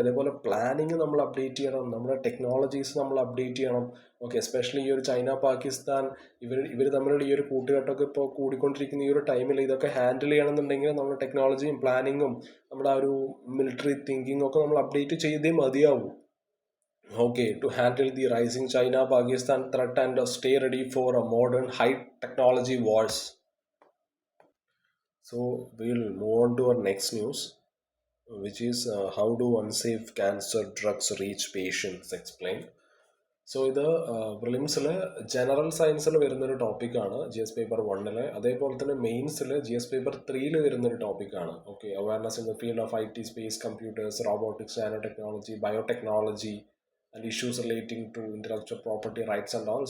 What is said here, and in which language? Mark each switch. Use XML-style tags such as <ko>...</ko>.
<ml>അതേപോലെ പ്ലാനിങ് നമ്മൾ അപ്ഡേറ്റ് ചെയ്യണം, നമ്മുടെ ടെക്നോളജീസ് നമ്മൾ അപ്ഡേറ്റ് ചെയ്യണം. ഓക്കെ. എസ്പെഷ്യലി ഈ ഒരു ചൈന പാകിസ്ഥാൻ ഇവർ തമ്മിലുള്ള ഈ ഒരു കൂട്ടുകെട്ടൊക്കെ ഇപ്പോൾ കൂടിക്കൊണ്ടിരിക്കുന്ന ഈ ഒരു ടൈമിൽ ഇതൊക്കെ ഹാൻഡിൽ ചെയ്യണമെന്നുണ്ടെങ്കിൽ നമ്മുടെ ടെക്നോളജിയും പ്ലാനിങ്ങും നമ്മുടെ ആ ഒരു മിലിറ്ററി തിങ്കിങ്ങും ഒക്കെ നമ്മൾ അപ്ഡേറ്റ് ചെയ്തേ മതിയാവൂ.</ml> <en>Okay, to handle the rising China Pakistan threat and stay ready for a modern high technology wars. So, we'll move on to our next news, which is how do unsafe cancer drugs reach patients? Explain.</en> <ml>So ഇത് പ്രിലിംസിൽ general സയൻസിൽ വരുന്നൊരു ടോപ്പിക്കാണ് GS paper 1. അതേപോലെ തന്നെ മെയിൻസിൽ GS paper 3 വരുന്നൊരു ടോപ്പിക്കാണ്.</ml> <en>Okay, awareness in the field of IT, space, computers, robotics, nano technology, biotechnology and issues relating to intellectual property rights and all.</en>